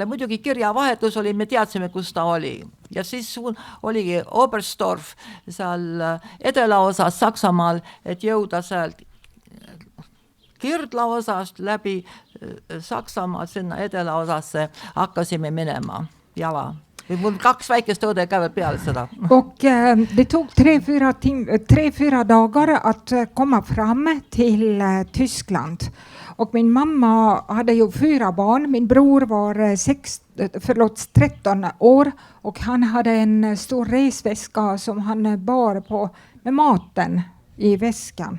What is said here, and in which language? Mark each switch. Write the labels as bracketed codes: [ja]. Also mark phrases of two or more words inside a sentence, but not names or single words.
[et] Muidugi kirjavahetus oli, me teadsime, kus ta oli. Ja siis oligi Oberstdorf seal edelaosas Saksamaal, et jõuda sealt Kirdlaosast läbi Saksamaal sinna edelaosasse hakkasime minema jala. Mul 2 väikest õde käivad peale seda. [sv] Och det tog 3-4 dagar att komma fram till Tyskland. Och min mamma hade ju 4 barn. Min bror var 13 år och han hade en stor resväska som han bar på med maten i väskan.